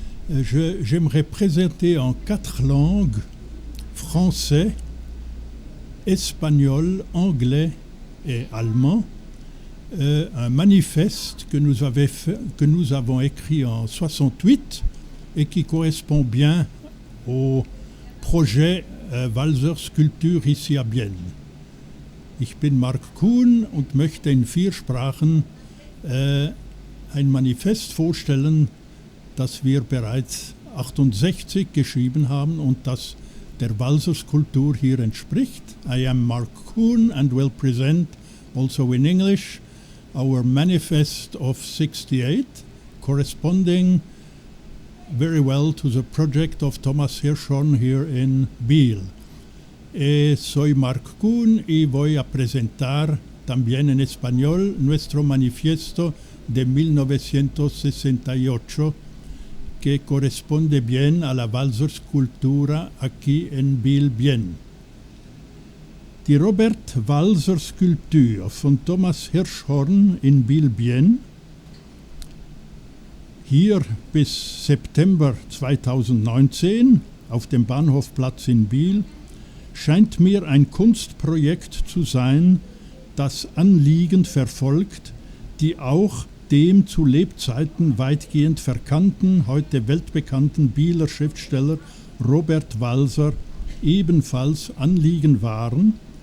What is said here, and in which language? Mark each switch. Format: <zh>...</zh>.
<fr>J'aimerais présenter en 4 langues, français, espagnol, anglais et allemand, un manifeste que nous avons écrit en 68 et qui correspond bien au projet Walser Skulptur ici à Bienne.</fr> <de>Ich bin Marc Kuhn und möchte in 4 Sprachen ein Manifest vorstellen, das wir bereits 68 geschrieben haben und das der Walser Skulptur hier entspricht.</de> <en>I am Marc Kuhn and will present also in English our manifest of 68, corresponding very well to the project of Thomas Hirschhorn here in Biel.</en> <es>Soy Marc Kuhn y voy a presentar también en español nuestro manifiesto de 1968 que corresponde bien a la Walser Skulptura aquí en Biel-Bienne.</es> <de>Die Robert Walser Skulptur von Thomas Hirschhorn in Biel-Bienne, hier bis September 2019 auf dem Bahnhofplatz in Biel, scheint mir ein Kunstprojekt zu sein, das Anliegen verfolgt, die auch dem zu Lebzeiten weitgehend verkannten, heute weltbekannten Bieler Schriftsteller Robert Walser ebenfalls Anliegen waren,</de>